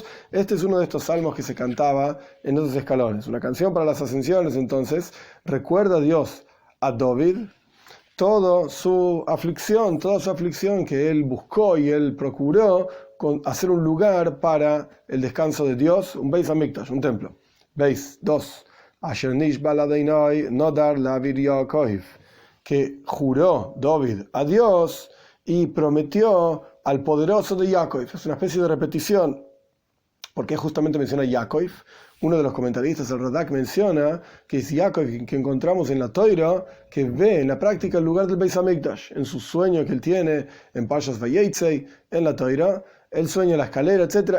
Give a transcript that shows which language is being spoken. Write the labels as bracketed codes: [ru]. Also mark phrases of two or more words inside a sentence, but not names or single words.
[es] Este es uno de estos salmos que se cantaba en esos escalones. Una canción para las ascensiones, entonces, recuerda a Dios, a David, toda su aflicción que él buscó y él procuró hacer un lugar para el descanso de Dios, un Beis Hamikdash, un templo. [he] Beis 2. אשר נשבע לאדוני נדר לאביר יעקב, [es] que juró David a Dios y prometió al poderoso de Yaakov. Es una especie de repetición. ¿Por qué justamente menciona Yaakov? Uno de los comentaristas, el Radak, menciona que es Yaakov que encontramos en la Toira, que ve en la práctica el lugar del Beis Hamikdash, en su sueño que él tiene en Parshas Vayetzei, en la Toira, él sueña la escalera, etc.